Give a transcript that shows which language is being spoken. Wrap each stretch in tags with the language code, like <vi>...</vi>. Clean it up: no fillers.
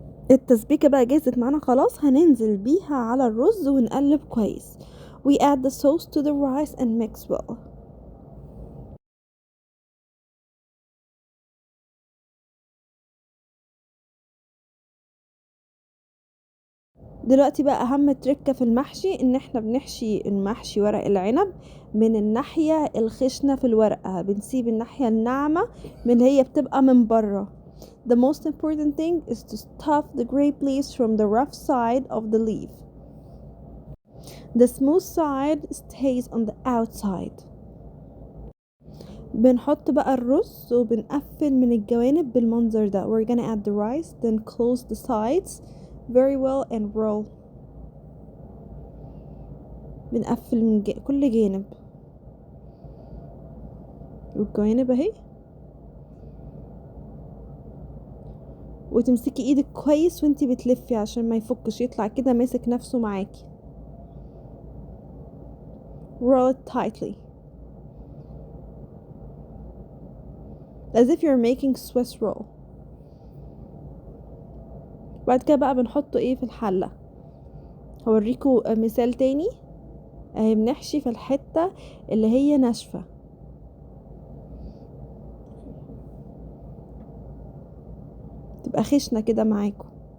<ar>التسبيكة بقى جهزت معانا خلاص، هننزل بيها على الرز ونقلب كويس.</ar> <en>We add the sauce to the rice and mix well.</en> <ar>دلوقتي بقى اهم تركة في المحشي ان احنا بنحشي المحشي ورق العنب من الناحية الخشنة في الورقة، بنسيب الناحية الناعمة من اللي هي بتبقى من بره.</ar> <en>The most important thing is to stuff the grape leaves from the rough side of the leaf. The smooth side stays on the outside.</en> <ar>بنحط بقى الرز وبنقفل من الجوانب بالمنظر ده.</ar> <en>We're gonna add the rice, then close the sides very well and roll.</en> <ar>بنقفل من كل جانب والجوانب اهي، وتمسكي ايدك كويس وانتي بتلفي عشان ما يفكش، يطلع كده ماسك نفسه معاكي.</ar> <en>Roll it tightly as if you're making Swiss roll.</en> <ar>بعد كده بقى بنحطه ايه في الحلة. هوريكم مثال تاني. اهي بنحشي في الحتة اللي هي ناشفة، تبقى خشنة كده معاكم.</ar>